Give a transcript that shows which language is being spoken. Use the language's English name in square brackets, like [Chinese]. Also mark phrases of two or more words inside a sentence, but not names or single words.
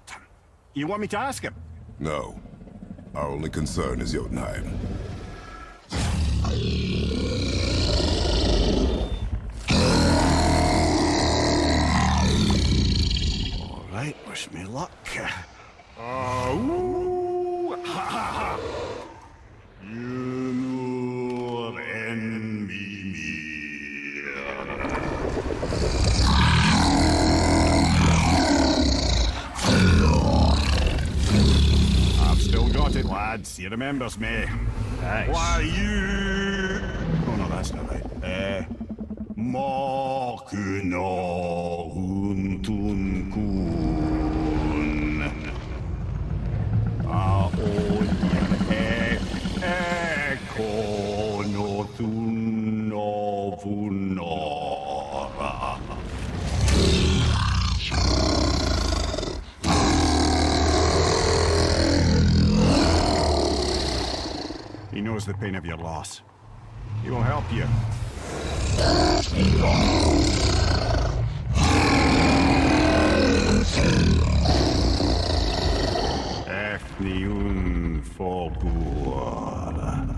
[English] You want me to ask him? No. Our only concern is Jotunheim. Alright, wish me luck. Ooh, ha ha ha! Junior and I've still got it, lads. He remembers me. Nice. Why you? Oh no, that's not right. Makuna huntun kun. Ekono vunora. He knows the pain of your loss. He will help you. Efniun Fogur.